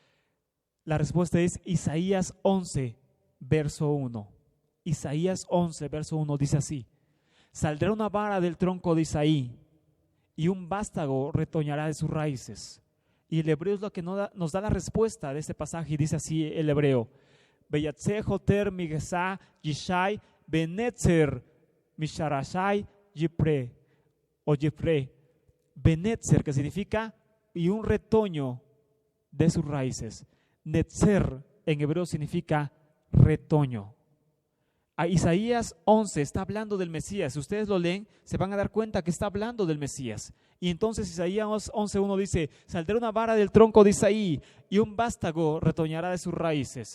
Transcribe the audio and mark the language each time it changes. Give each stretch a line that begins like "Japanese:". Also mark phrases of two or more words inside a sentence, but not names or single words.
Spanish: La respuesta es Isaías 11, verso 1. Isaías 11, verso 1 dice así: saldrá una vara del tronco de Isaí y un vástago retoñará de sus raíces. Y el hebreo es lo que nos da la respuesta de este pasaje, y dice así el hebreo:
Hebrew: ויצא חוטר מגזע ישי ונצר משורשיו יפרה, או יפרה.
Spanish: Benetzer, que significa y un retoño de sus raíces. Netzer en hebreo significa retoño. A Isaías 11 está hablando del Mesías. Si ustedes lo leen, se van a dar cuenta que está hablando del Mesías. Y entonces Isaías 11:1 dice: saldrá una vara del tronco de Isaí y un vástago retoñará de sus raíces.